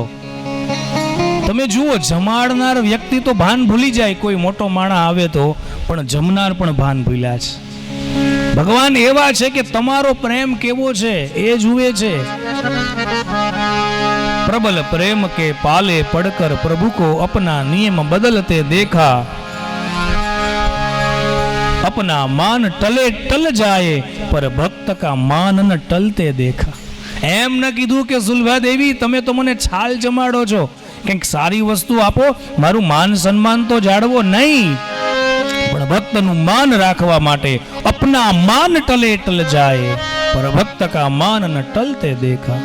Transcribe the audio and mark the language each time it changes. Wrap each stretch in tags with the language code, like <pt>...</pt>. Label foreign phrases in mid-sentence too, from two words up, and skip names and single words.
<gu>તમે જુઓ, જમાડનાર વ્યક્તિ તો ભાન ભૂલી જાય, કોઈ મોટો માણા આવે તો, પણ જમનાર પણ ભાન ભૂલ્યા છે. ભગવાન એવા છે કે તમારો પ્રેમ કેવો છે એ જુએ છે.</gu> <hi>प्रबल प्रेम के पाले पड़कर प्रभु को अपना नियम बदलते देखा. अपना मान टले टल जाए पर भक्त का मान न टलते देखा.</hi> <gu>એમ ન કીધું કે સુલભા દેવી તમે તો મને છાલ જમાડો છો, કંઈક સારી વસ્તુ આપો, મારું માન સન્માન તો જાળવો નહીં, પણ ભક્તનું માન રાખવા માટે</gu> <hi>अपना मान टले टल जाए पर भक्त का मान न टलते देखा.</hi>